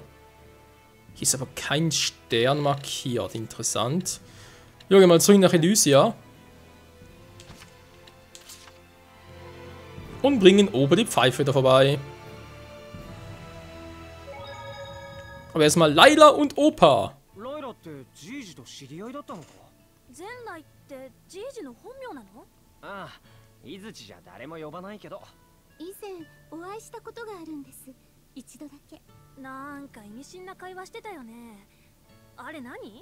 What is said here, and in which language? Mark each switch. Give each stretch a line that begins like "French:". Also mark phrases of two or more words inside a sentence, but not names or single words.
German: Hier ist aber kein Stern markiert, interessant. Ja, gehen wir mal zurück nach Elysia. Und bringen oben die Pfeife da vorbei. Aber erstmal Layla und Opa.
Japanese: ライラってジージと知り合いだったのか。ゼンライってジージの本名なの？ああ、井槌じゃ誰も呼ばないけど。以前お会いしたことがあるんです。一度だけ。なんか意味深な会話してたよね。あれ何？